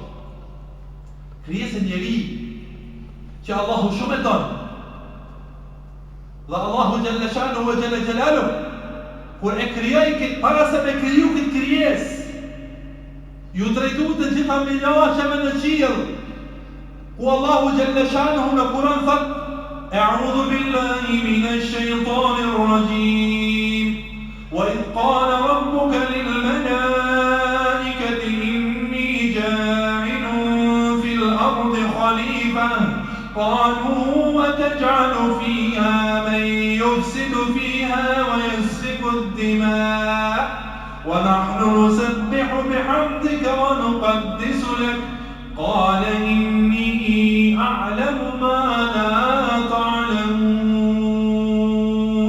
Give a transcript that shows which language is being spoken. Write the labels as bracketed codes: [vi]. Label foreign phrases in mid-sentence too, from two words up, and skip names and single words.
[sq] Krijesën njeri që Allahu shumë e don. Dhe Allahu [ar] جل شأنه وجل جلاله [sq] kur e krijoi këtë, para se me kriju këtë krijesë, ju drejtu të gjitha milaqeve në qiell, ku Allahu [ar] جل شأنه [sq] në Kur'an thot: [ar] "أعوذ بالله من الشيطان الرجيم. وإذ قال ربك للملائكة إني جاعل في الأرض خليفة." قالوا وتجعل فيها من يفسد فيها ويسفك الدماء ونحن نسبح بحمدك ونقدس لك قال إني أعلم ما لا تعلمون.